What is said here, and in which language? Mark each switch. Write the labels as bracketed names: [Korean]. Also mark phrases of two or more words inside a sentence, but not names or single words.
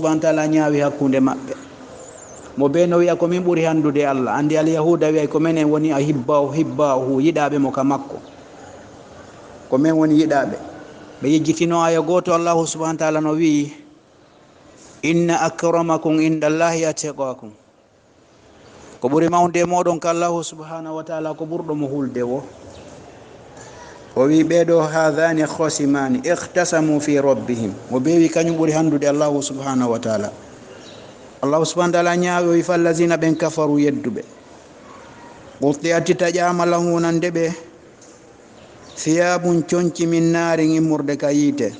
[Arabic] وتعالى [Fula] ñaawi hakkunde maɓɓe mo be no wiya ko min ɓuuri handude allah andi alyahuda wiyay ko menen woni a hibbahu yiɗaɓe mo ka makko ko men woni yiɗaɓe ɓe yejjitino aya goto [Arabic] الله سبحانه وتعالى [Fula] no wi [Arabic] إن أكرمكم عند الله أتقاكم [Fula] ko ɓuri mawde moɗon ka [Arabic] الله سبحانه وتعالى [Fula] ko ɓurɗo mo hulde wo o wi ɓeɗo [Arabic] هذان خصمان اختصموا في ربهم [Fula] o ɓewi kañum ɓuri handude [Arabic] الله سبحانه وتعالى. الله سبحانه وتعالى [Fula] ñaawi o wi fallazina ɓen kafaru yedduɓe qutti'ati taƴama lahum wonande ɓe thiyabun conci [Arabic] من نار [Fula] immurde ka yiite.